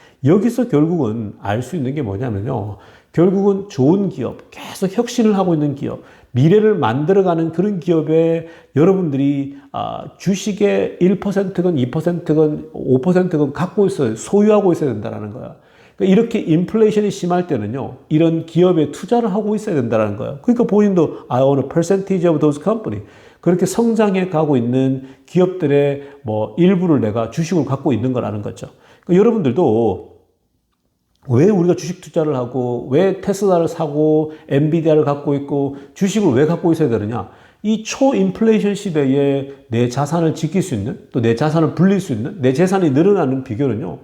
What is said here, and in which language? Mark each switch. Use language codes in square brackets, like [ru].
[ko] 여기서 결국은 알 수 있는 게 뭐냐면요. 결국은 좋은 기업, 계속 혁신을 하고 있는 기업, 미래를 만들어가는 그런 기업에 여러분들이 주식의 1%건 2%건 5%건 갖고 있어요. 소유하고 있어야 된다는 거야. 그러니까 이렇게 인플레이션이 심할 때는요. 이런 기업에 투자를 하고 있어야 된다는 거예요. 그러니까 본인도 [en] I own a percentage of those company. [ko] 그렇게 성장해 가고 있는 기업들의 일부를 내가 주식을 갖고 있는 거라는 거죠. 그러니까 여러분들도 왜 우리가 주식 투자를 하고 왜 테슬라를 사고 엔비디아를 갖고 있고 주식을 왜 갖고 있어야 되느냐? 이 초인플레이션 시대에 내 자산을 지킬 수 있는 또 내 자산을 불릴 수 있는 내 재산이 늘어나는 비결은요.